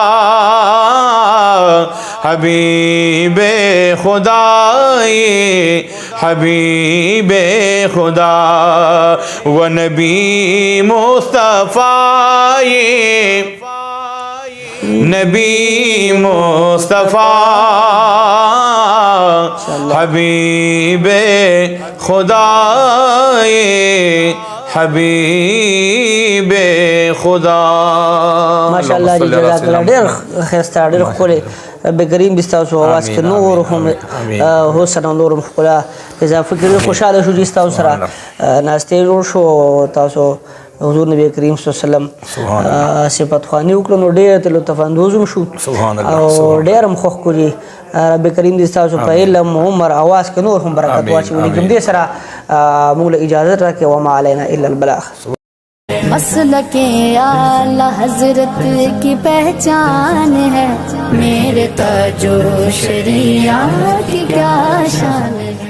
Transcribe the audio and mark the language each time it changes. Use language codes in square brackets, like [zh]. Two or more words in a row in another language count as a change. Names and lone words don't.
[ur] حبیب خدائی حبیب خدا و نبی مصطفی نبی مصطفیٰ حبیب خدا حبیب خدا [ps] ماشاءاللہ جی جزاک اللہ ډیر خسته ډیر ښکلی رب کریم دې ستاسو اواز کې نور هم حسن او نور هم ښکلا اضافه کړي خوشحاله شو چې ستاسو سره ناستې جوړ شو تاسو حضور نبی کریم [ar] صلی الله علیه وسلم [ps] صفت خوانی وکړو نو ډېر ته لطف اندوز هم شو او ډېر هم خوښ کړي رب کریم دې ستاسو په علم عمر اواز کې نور هم برکت واچوي کوم دې سره موږ له اجازه راکړي [ar] وما علینا الا البلاغ [ur] مسلک اعلی حضرت کی پہچان ہے میرے تاج و شریعت کی کیا شان ہے